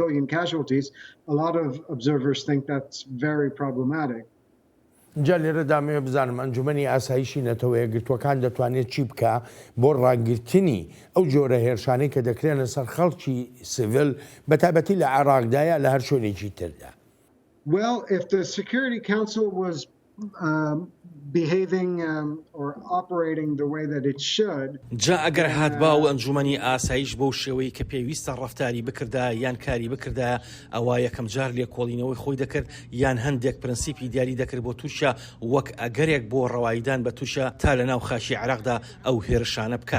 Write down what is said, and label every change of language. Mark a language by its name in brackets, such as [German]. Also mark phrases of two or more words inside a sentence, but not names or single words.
[Central Kurdish] جا لێرە دامەوێ بزانم ئەنجومەنی ئاسایشی نەتەوەیە گرتوەکان دەتوانێت چی بکە بۆ ڕاگررتنی ئەو جۆرە هێرشانەی کە دەکرێن لەسەر خەڵکی سیڤیل بە تایبەتی لە عێراقدایە لە هەر شوێنێکی تردا. [English] Well, if the Security Council was behaving or operating the way that it should. [Central Kurdish] جا ئەگەر هاتبا و ئەنجومەنی ئاسایش بەو شێوەی کە پێویستە ڕەفتاری بکردا یان کاری بکردا ئەوە یەکەم جار لێکۆڵینەوەی خۆی دەکرد یان هەندێک پرەنسیپی دیاری دەکرد بۆ تورکیا وەک ئەگەرێک بۆ ڕەواییدان بە تورکیا تا لە ناو خاکی عێراقدا ئەو هێرشانە بکات.